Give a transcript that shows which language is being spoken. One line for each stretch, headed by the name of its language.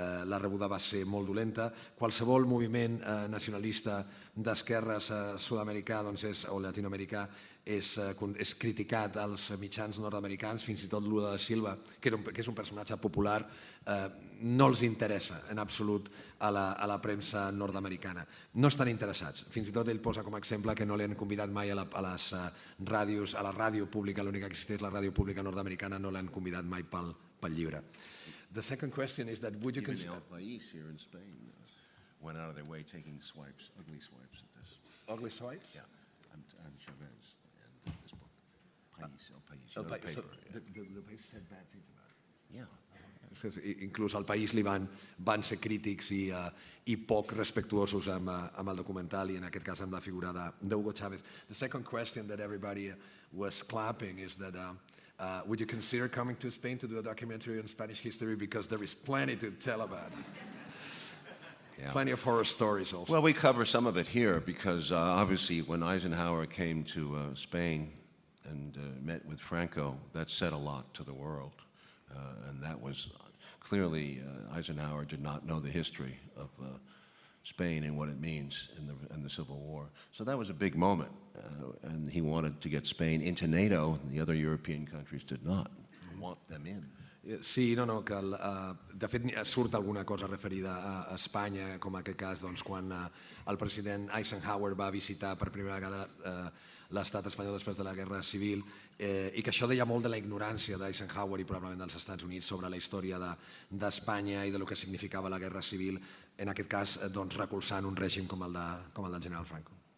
Catalan: La rebuda va ser molt dolenta. Qualsevol moviment nacionalista d'esquerres sud-americà o llatinoamericà és criticat als mitjans nord-americans, fins i tot Lula da Silva, que és un personatge popular, no els interessa en absolut a la premsa nord-americana. No estan interessats. Fins i tot ell posa com a exemple que no li han convidat mai a les ràdios, a la ràdio pública, l'única que existeix, la ràdio pública nord-americana, no l'han convidat mai pel llibre.
English: The second question is that would you consider... Even El País here in Spain went out of their way taking swipes, ugly swipes at this. Ugly swipes? Yeah, I'm Chavez and this book. El País, El País said bad things about it. Yeah.
Catalan: inclús al País li van ser crítics i poc respectuosos amb el documental i en aquest cas amb la figura d'Hugo Chávez.
English: The second question that everybody was clapping is that would you consider coming to Spain to do a documentary on Spanish history, because there is plenty to tell about it. Yeah. Plenty of horror stories also. Well, we cover some of it here because obviously when Eisenhower came to Spain and met with Franco, that said a lot to the world. And that was clearly Eisenhower did not know the history of Spain and what it means in the Civil War. So that was a big moment. And he wanted to get Spain into NATO, and the other European countries did not want them in.
Catalan: Sí, que de fet surt alguna cosa referida a Espanya, com en aquest cas quan el president Eisenhower va visitar per primera vegada l'estat espanyol després de la Guerra Civil, i que això deia molt de la ignorància d'Eisenhower i probablement dels Estats Units sobre la història d'Espanya i del que significava la Guerra Civil, en aquest cas recolzant un règim com el del general Franco.